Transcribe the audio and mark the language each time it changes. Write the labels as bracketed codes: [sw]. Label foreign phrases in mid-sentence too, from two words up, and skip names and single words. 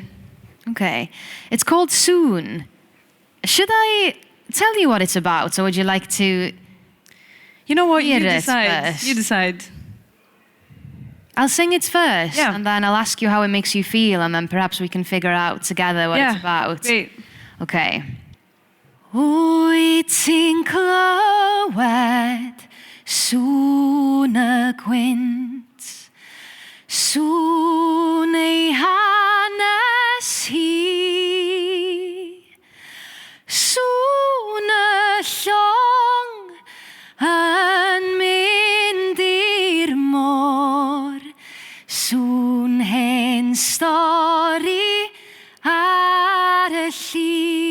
[en] Okay, it's called Soon. Should I tell you what it's about, or would you like to? You know what? You hear it decide. first? You decide. I'll sing it first, Yeah. and then I'll ask you how it makes you feel, and then perhaps we can figure out together what it's about. Great. Okay. [cy] Wyt ti'n clywed sŵn y gwynt, sŵn ei hanes hi, sŵn y llong yn mynd i'r môr, sŵn hen stori ar y llŷ.